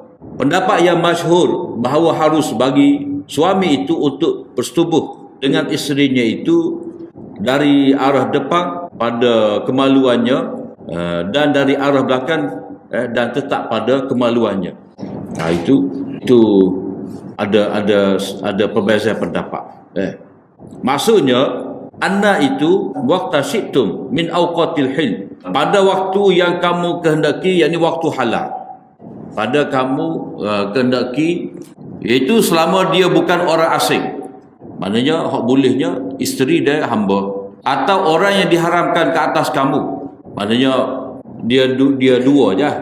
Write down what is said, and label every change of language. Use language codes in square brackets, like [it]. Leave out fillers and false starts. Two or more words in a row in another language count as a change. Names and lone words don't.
[ms] Pendapat yang masyhur bahawa harus bagi suami itu untuk bersetubuh dengan isterinya itu dari arah depan pada kemaluannya dan dari arah belakang dan tetap pada kemaluannya. Itu ada perbezaan pendapat. [ar] Maksudnya anna itu وقت شئتم من أوقات الحل, [ms] pada waktu yang kamu kehendaki, yakni waktu halal. Pada kamu kehendaki, iaitu selama dia bukan orang asing. Maknanya hak bolehnya isteri dan hamba, atau orang yang diharamkan ke atas kamu. Maknanya dia dua je.